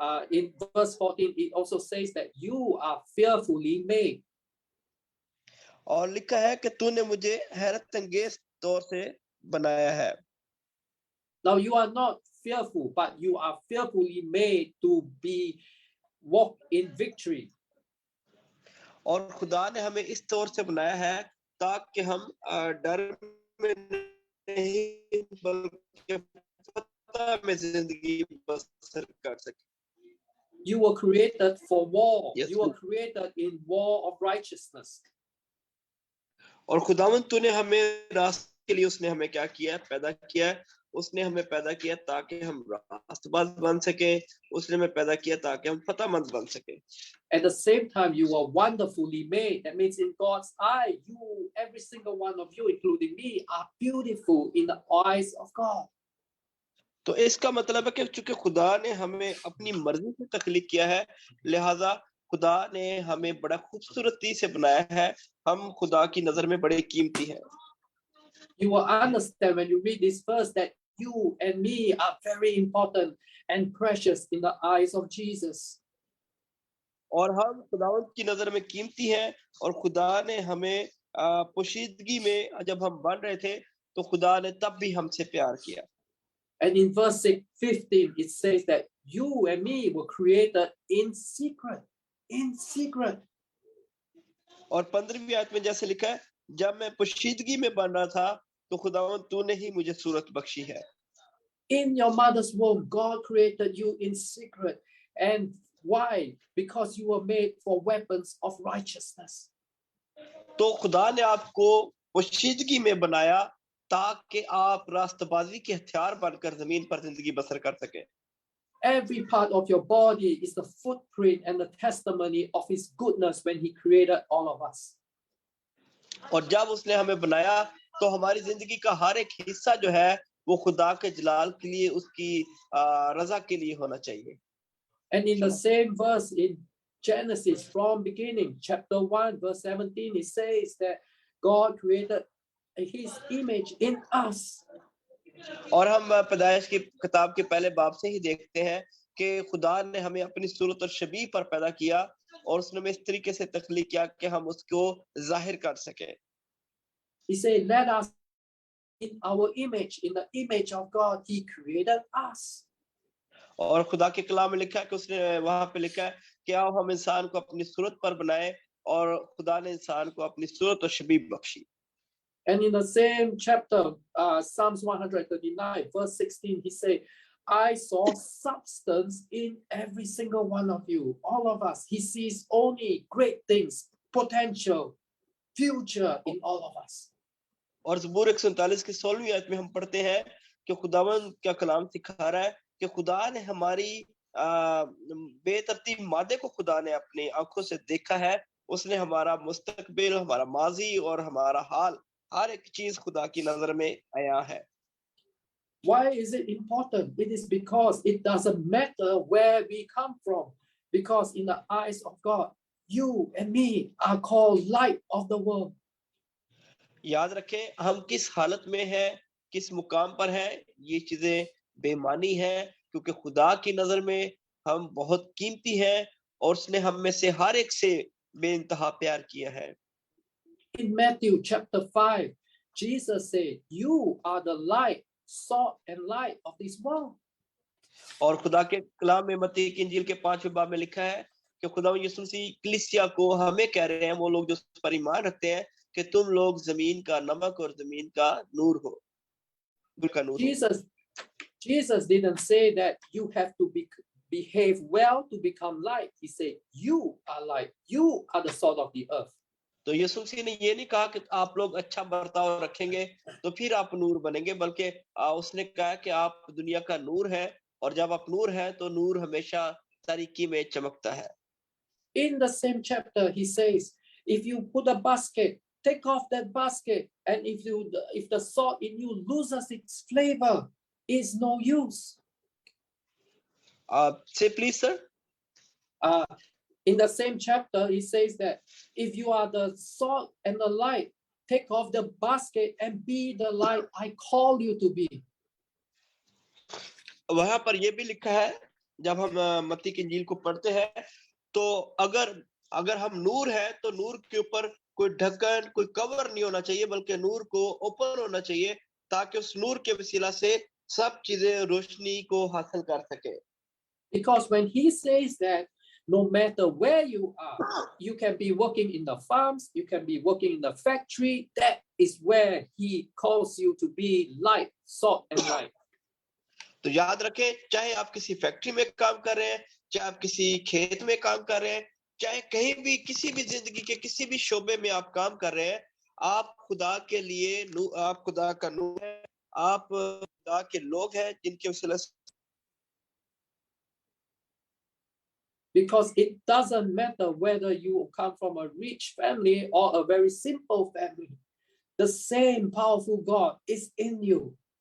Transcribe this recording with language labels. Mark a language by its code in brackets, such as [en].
[en] In verse 14, it also says that you are fearfully made. [hi] और लिखा है कि तूने मुझे हैरत अंगेज तौर से बनाया है। [en] Now you are not fearful, but you are fearfully made to be walk in victory. [hi] और खुदा ने हमें इस तौर से बनाया है ताकि हम डर में नहीं बल्कि फतह में जिंदगी बसर कर सकें। [en] You were created for war. Yes, you were created in war of righteousness. [hi] और खुदावंद तूने हमें रास्ते के लिए उसने हमें क्या किया है, पैदा किया है। उसने हमें पैदा किया ताकि हम रास्तबाज बन सके। उसने हमें पैदा किया ताकि हम फतहमंद बन सके। [en] At the same time, you are wonderfully made. That means in God's eye, you, every single one of you, including me, are beautiful in the eyes of God. [hi] तो इसका मतलब है कि चूंकि खुदा ने हमें अपनी मर्जी से तख्लीक किया है, लिहाजा खुदा ने हमें बड़ा खूबसूरती से बनाया है। हम खुदा की नजर में बड़े कीमती हैं। [en] You will understand when you read this verse that you and me are very important and precious in the eyes of Jesus. [hi] और हम खुदावंद की नजर में कीमती हैं और खुदा ने हमें पोशीदगी में जब हम बन रहे थे तो खुदा ने तब भी हमसे प्यार किया। [en] And in verse 15 it says that you and me were created in secret. In secret. [hi] और 15वीं आयत में जैसे लिखा है, जब मैं पोशीदगी में बन रहा था तो खुदावंद तूने ही मुझे सूरत बख्शी है। [en] In your mother's womb, God created you in secret. And why? Because you were made for weapons of righteousness. [hi] तो खुदा ने आपको पोशीदगी में बनाया ताकि आप रास्तबाजी के हथियार बनकर जमीन पर जिंदगी बसर कर सके। [en] Every part of your body is the footprint and the testimony of his goodness when he created all of us. [hi] और जब उसने हमें बनाया तो हमारी जिंदगी का हर एक हिस्सा जो है वो खुदा के जलाल के लिए, उसकी रजा के लिए होना चाहिए। [en] And in the same verse in Genesis, from beginning, chapter 1, verse 17, it says that God created his image in us. [hi] और हम पैदाइश की किताब के पहले बाब से ही देखते हैं कि खुदा ने हमें अपनी सूरत और शबीह पर पैदा किया और उसने हमें इस तरीके से तख्लीक किया कि हम उसको जाहिर कर सके। [en] He said, let us in our image, in the image of God, he created us. [hi] और खुदा के कलाम में लिखा है कि उसने वहां पे लिखा है कि आओ हम इंसान को अपनी सूरत पर बनाए, और खुदा ने इंसान को अपनी सूरत और शबीह Bakshi. [en] And in the same chapter, Psalms 139, verse 16, he said, I saw substance in every single one of you, all of us. He sees only great things, potential, future in all of us. [hi] और ज़बूर 139 की 16वीं आयत में हम पढ़ते हैं कि खुदावंद का कलाम सिखा रहा है कि खुदा ने हमारी बेतरतीब मादे को खुदा ने अपनी आंखों से देखा है। उसने हमारा मुस्तकबिल, हमारा माजी और हमारा हाल, हर एक चीज खुदा की नजर में आया है। [en] Why is it important? It is because it doesn't matter where we come from, because in the eyes of God, you and me are called light of the world. [hi] याद रखें, हम किस हालत में हैं, किस मुकाम पर हैं, ये चीजें बेमानी है, क्योंकि खुदा की नजर में हम बहुत कीमती हैं और उसने हम में से हर एक से बेइंतहा प्यार किया है। [en] In Matthew chapter 5, Jesus said, "You are the light, salt and light of this world." [hi] और खुदा के कलाम में मत्ती की इंजील के 5वें बाब में लिखा है कि खुदा यीशु मसीह कलीसिया को हमें कह रहे हैं, वो लोग जो पर ईमान रखते हैं, कि तुम लोग जमीन का नमक और जमीन का नूर हो। [en] Jesus didn't say that you have to behave well to become light. He said, "You are light. You are the salt of the earth." [hi] तो यीशु मसीह ने ये नहीं कहा कि आप लोग अच्छा बर्ताव रखेंगे तो फिर आप नूर बनेंगे, बल्कि उसने कहा कि आप दुनिया का नूर है, और जब आप नूर है तो नूर हमेशा तारीकी में चमकता है। [en] In the same chapter, he says, if you put a basket, take off that basket, and if the salt in you loses its flavor, it's no use. Say please, sir. In the same chapter, he says that if you are the salt and the light, take off the basket and be the light I call you to be. [hi] वहां पर यह भी लिखा है, जब हम मत्ती की इंजील को पढ़ते हैं, तो अगर हम नूर है तो नूर के ऊपर कोई ढक्कन, कोई कवर नहीं होना चाहिए, बल्कि नूर को ओपन होना चाहिए, ताकि उस नूर के वसीला से सब चीजें रोशनी को हासिल कर सके। [en] Because when he says that, no matter where you are, you can be working in the farms, you can be working in the factory, that is where he calls you to be light, salt and light. [hi] तो याद रखें, चाहे आप किसी factory में काम कर रहे हैं, चाहे आप किसी खेत में काम कर रहे हैं, चाहे कहीं भी किसी भी जिंदगी के किसी भी शोबे में आप काम कर रहे हैं, आप खुदा के लिए आप खुदा का नूर है, आप खुदा के लोग हैं जिनके वसीले से। [en] Because it doesn't matter whether you come from a rich family or a very simple family, the same powerful God is in you.